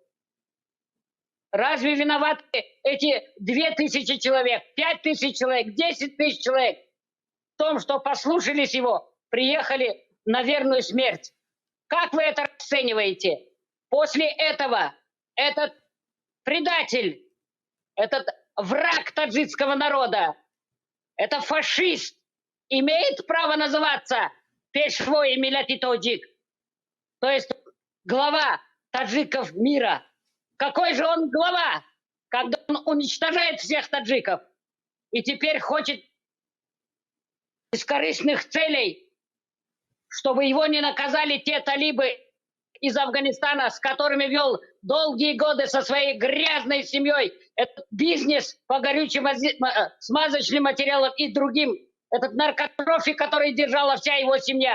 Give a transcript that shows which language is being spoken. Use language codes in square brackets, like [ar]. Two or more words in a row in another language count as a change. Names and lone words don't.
[ru] Разве виноваты эти 2000 человек, 5000 человек, 10 тысяч человек в том, что послушались его, приехали на верную смерть? Как вы это расцениваете? После этого этот предатель, этот враг таджикского народа, это фашист, имеет право называться [tg] пешвой миллати тоджик, [ru] то есть глава таджиков мира? Какой же он глава, когда он уничтожает всех таджиков и теперь хочет из корыстных целей, чтобы его не наказали те талибы из Афганистана, с которыми вел долгие годы со своей грязной семьей этот бизнес по горючим смазочным материалам и другим, этот наркотрофик, который держала вся его семья.